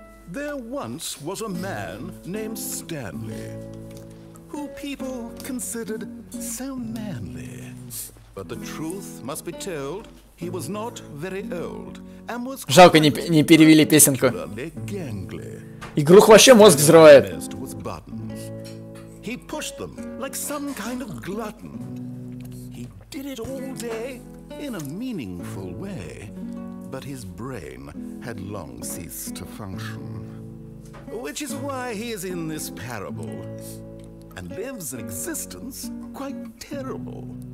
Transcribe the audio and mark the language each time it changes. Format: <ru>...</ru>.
<en>There once was a man named Stanley, who people considered so manly. But the truth must be told, he was not very old and was</en> <ru>Жалко, не перевели песенку.</ru> <en>particularly gangly.</en> <ru>Игруху вообще мозг взрывает.</ru> <en>Best was buttons. He pushed them like some kind of glutton. He did it all day in a meaningful way, but his brain had long ceased to function. Which is why he is in this parable and lives an existence quite terrible.</en>